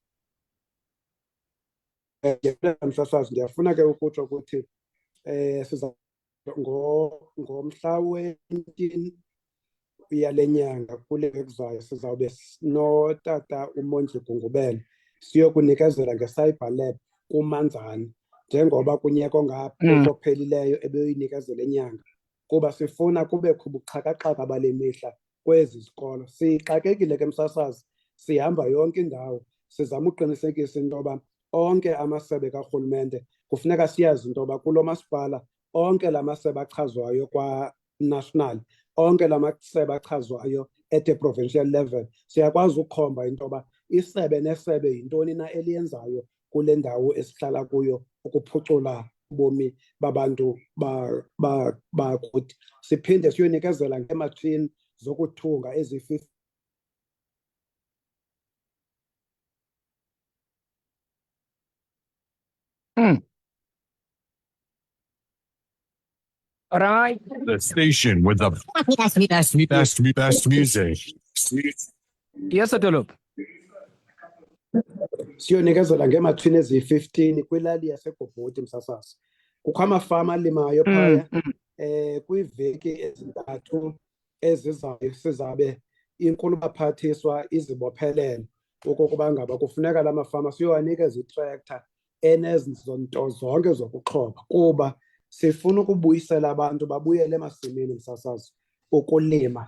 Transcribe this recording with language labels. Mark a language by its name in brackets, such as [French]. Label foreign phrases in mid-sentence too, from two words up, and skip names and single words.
[Xhosa] msasazi ndiyafuna ke ukutsho ukuthi siza ngomhla we-19 yale nyanga kule ekuzayo sizawube notata uMondli Gungubele siyokunikezela nge- [English] cyber lab [Xhosa] kuManzane njengoba kunyaka ongapho ophelileyo ebeyinikezela inyanga, kuba sifuna kubekho ubuxhakaxhaka bale mihla kwezi zikolo. Sixakekile ke msasazi, sihamba yonke indawo sizama uqinisekisa into yoba onke amasebe karhulumente kufuneka siyazi into yoba kulo masipala onke la masebe achazwayo kwa-national, onke la masebe achazwayo [English] at a provincial level, [Xhosa] siyakwazi ukukhomba into yoba isebe nesebe yintoni na eliyenzayo kule ndawo esihlala kuyo ukuphucula ubomi babantu bakuthi. Siphinde siyonikezela ngeematshini zokuthunga ezi-50 [English] Right. The station with the best music. Yes, Sotoropi. [Xhosa] siyonikezela ngeematshini eziyi-15 kwilali yaseGobhoti msasazi. Kukho amafama alimayo phaya. Kwiiveki ezintathu ezizayo sizabe inkulu-baphathiswa izibophelele okokuba ngaba kufuneka la mafama siyowanikeza itrektha enezinto zonke zokuxhoba, kuba sifuna ukubuyisela abantu babuyele emasimini msasazi ukulima.